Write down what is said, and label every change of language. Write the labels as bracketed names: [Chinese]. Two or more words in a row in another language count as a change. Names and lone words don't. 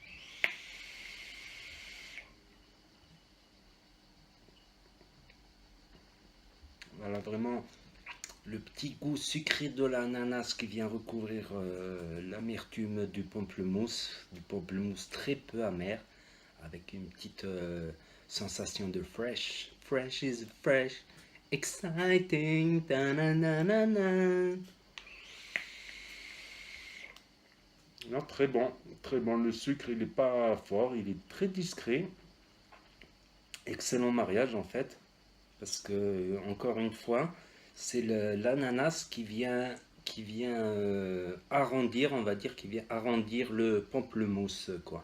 [French] Voilà, vraiment, le petit goût sucré de l'ananas qui vient recouvrir l'amertume du pamplemousse très peu amer, avec une petite sensation de fresh. [English] Fresh is fresh, exciting, ta-na-na-na-na. [French] Non, très bon, très bon. Le sucre, il n'est pas fort, il est très discret. Excellent mariage en fait, parce que encore une fois, c'est l'ananas qui vient arrondir, on va dire, qui vient arrondir le pamplemousse, quoi.